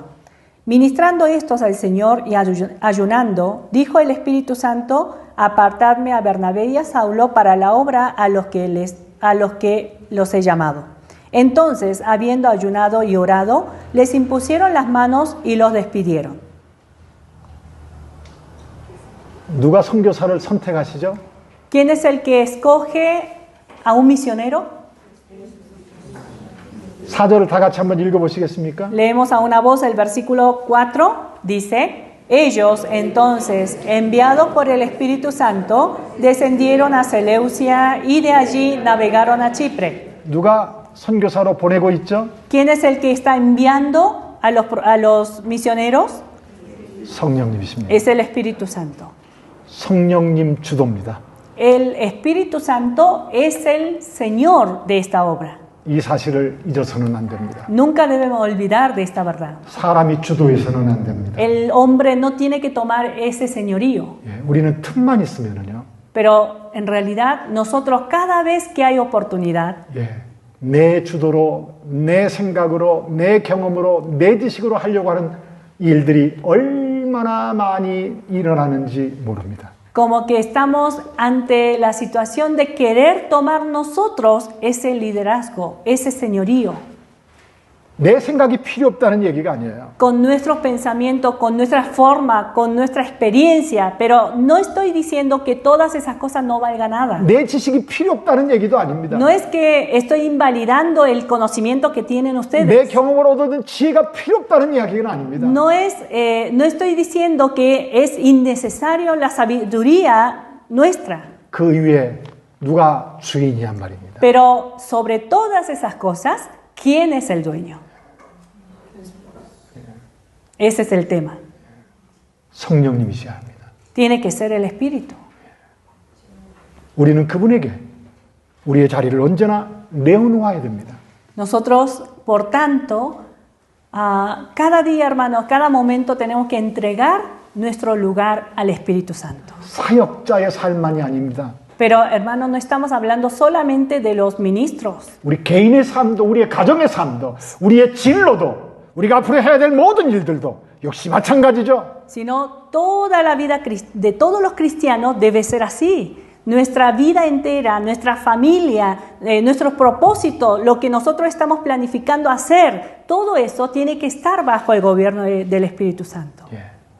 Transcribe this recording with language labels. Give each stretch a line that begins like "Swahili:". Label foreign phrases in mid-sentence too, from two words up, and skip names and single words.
Spanish: Ministrando estos al Señor y ayunando, dijo el Espíritu Santo, apartadme a Bernabé y a Saulo para la obra a los que los he llamado. Entonces, habiendo ayunado y orado, les impusieron las manos y los despidieron.
Korean: 누가 선교사를 선택하시죠?
Spanish: ¿Quién es el que escoge a un misionero?
Korean: 4절을 다 같이 한번 읽어보시겠습니까?
Spanish: Leemos a una voz el versículo 4, dice, ellos entonces, enviados por el Espíritu Santo, descendieron a Seleucia y de allí navegaron a Chipre.
Korean: 누가 선교사로 보내고 있죠?
Spanish: ¿Quién es el que está enviando a los misioneros?
Korean: 성령님이십니다.
Spanish: Es el Espíritu Santo.
Korean: 성령님 주도입니다.
Spanish: El Espíritu Santo es el Señor de esta obra.
Korean: 이 사실을 잊어서는 안 됩니다.
Spanish: Nunca debemos olvidar de esta verdad.
Korean: 사람이 주도해서는 안 됩니다.
Spanish: El hombre no tiene que tomar ese señorío.
Korean: 예, 우리는 틈만 있으면은요.
Spanish: Pero en realidad nosotros cada vez que hay oportunidad,
Korean: 예, 내 주도로, 내 생각으로, 내 경험으로, 내 지식으로 하려고 하는 일들이 얼마나 많이 일어나는지 모릅니다.
Spanish: como que estamos ante la situación de querer tomar nosotros ese liderazgo, ese señorío.
Korean: 내 생각이 필요 없다는 얘기가 아니에요.
Spanish: Con nuestros pensamientos, con nuestra forma, con nuestra experiencia, pero no estoy diciendo que todas esas cosas no valgan nada.
Korean: 내 지식이 필요 없다는 얘기도 아닙니다.
Spanish: No es que estoy invalidando el conocimiento que tienen
Korean: 내
Spanish: ustedes.
Korean: 경험으로 얻은 지혜가 필요 없다는 이야기는 아닙니다.
Spanish: No estoy diciendo que es innecesario la sabiduría nuestra.
Korean: 그 위에 누가 주인이란 말입니다.
Spanish: Pero sobre todas esas cosas, ¿quién es el dueño? Ese es el tema.
Korean: 성령님이셔야 합니다.
Spanish: Tiene que ser el Espíritu.
Korean: 우리는 그분에게 우리의 자리를 언제나 내어놓아야 됩니다.
Spanish: Nosotros, por tanto, cada día, hermanos, cada momento tenemos que entregar nuestro lugar al Espíritu Santo.
Korean: 사역자의 삶만이 아닙니다.
Spanish: Pero, hermanos, no estamos hablando solamente de los ministros,
Korean: 우리 개인의 삶도, 우리의 가정의 삶도, 우리의 진로도, 우리가 앞으로 해야 될 모든 일들도 역시 마찬가지죠.
Spanish: sino toda la vida de todos los cristianos debe ser así. Nuestra vida entera, nuestra familia, nuestros propósitos, lo que nosotros estamos planificando hacer, todo eso tiene que estar bajo el gobierno del Espíritu Santo.
Korean: 예.